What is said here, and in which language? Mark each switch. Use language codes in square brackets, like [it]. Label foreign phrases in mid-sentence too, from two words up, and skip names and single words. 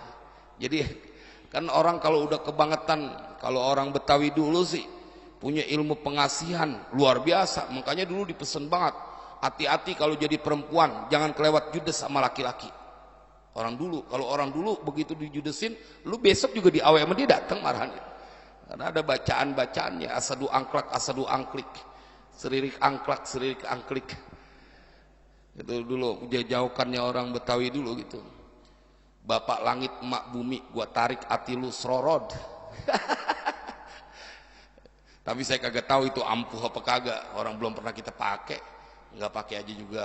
[id] Jadi kan orang kalau udah kebangetan, kalau orang Betawi dulu sih punya ilmu pengasihan luar biasa, makanya dulu dipesen banget, hati-hati kalau jadi perempuan jangan kelewat judes sama laki-laki. Orang dulu, kalau orang dulu begitu dijudesin, lu besok juga diawek sama dia, datang marahnya. Karena ada bacaan-bacaannya, asadu angklik, seririk angklik. Itu dulu jauhkannya orang Betawi dulu gitu. Bapak langit emak bumi, gua tarik hati lu serorod. Tapi saya kagak tahu itu ampuh apa kagak, orang belum pernah kita pakai, nggak pakai aja juga.